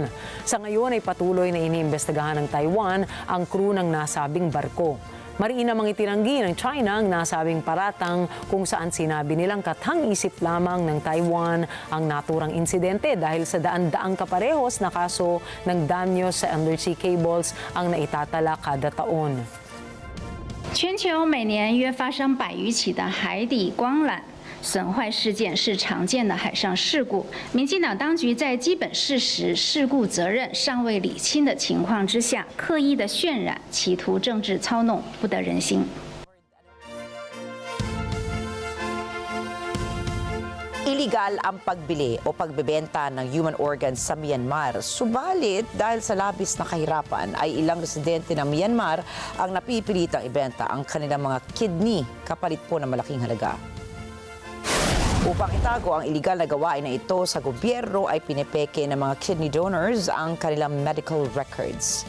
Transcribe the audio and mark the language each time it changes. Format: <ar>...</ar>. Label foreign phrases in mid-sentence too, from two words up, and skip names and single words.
<tl>Sa ngayon ay patuloy na iniimbestigahan ng Taiwan ang crew ng nasabing barko. Mariin namang itinanggi ng China ang nasabing paratang kung saan sinabi nilang kathang-isip lamang ng Taiwan ang naturang insidente dahil sa daan-daang kaparehos na kaso ng danyo sa undersea cables ang naitatala kada taon.</tl> <zh>全球每年约发生100余起的海底光缆损坏事件是常见的海上事故。民进党当局在基本事实、事故责任尚未理清的情况之下，刻意的渲染，企图政治操弄，不得人心。</zh> <tl>iligal ang pagbili o pagbebenta ng</tl> <en>human organs</en> <tl>sa Myanmar. Subalit, dahil sa labis na kahirapan, ay ilang residente ng Myanmar ang napipilitang ibenta ang kanilang mga kidney kapalit po ng malaking halaga. Upang itago ang iligal na gawain na ito sa gobyerno ay pinepeke ng mga</tl> <en>kidney donors</en> <tl>ang kanilang</tl> <en>medical records.</en>